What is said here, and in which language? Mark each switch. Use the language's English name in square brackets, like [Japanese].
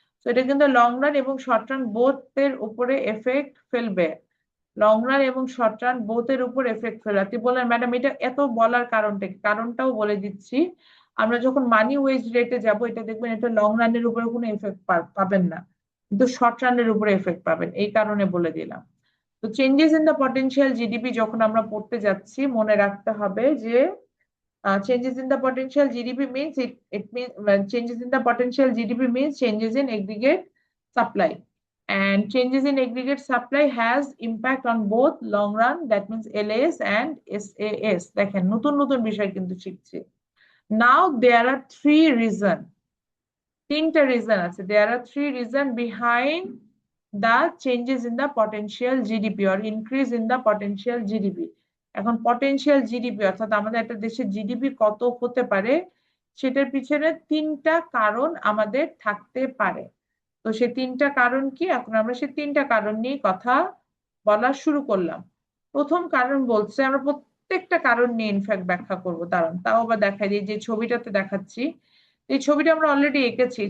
[Bangla] তো এটা কিন্তু লং রান এবং শর্ট রান বোথ এর উপরে এফেক্ট ফেলবে, লং রান এবং শর্ট রান বোথের উপর এফেক্ট ফেলে। আপনি বললেন ম্যাডাম এটা এত বলার কারণটা কি? কারণটাও বলে দিচ্ছি। আমরা যখন মানি ওয়েজ রেটে যাব, এটা দেখবেন এটা লং রানের উপরে কোনো এফেক্ট পাবেন না, কিন্তু শর্ট রানের উপরে এফেক্ট পাবেন, এই কারণে বলে দিলাম। তো changes in the potential GDP যখন আমরা পড়তে যাচ্ছি মনে রাখতে হবে যে [English] changes in the potential GDP means it means changes in the potential GDP means changes in aggregate supply, and changes in aggregate supply has impact on both long run, that means LAS and SAS। [Bangla] দেখেন নতুন নতুন বিষয় কিন্তু শিখছি। [English] Now there are three reasons, [Bangla] তিনটা reason আছে। [English] There are three reasons behind the changes in the potential GDP or increase in the potential GDP। [Bangla] এখন potential GDP অর্থাৎ আমাদের একটা দেশের জিডিপি কত হতে পারে সেটার পিছনে তিনটা কারণ আমাদের থাকতে পারে। তো সেই তিনটা কারণ কি, এখন আমরা সেই তিনটা কারণ নিয়ে কথা বলা শুরু করলাম। প্রথম কারণ বলছে, আমরা প্রত্যেকটা কারণ নিয়ে ইনফ্যাক্ট ব্যাখ্যা করব, দাঁড়ান তাও আবার দেখাই দিই, যে ছবিটাতে দেখাচ্ছি, এই ছবিটা আমরা অলরেডি এঁকেছি।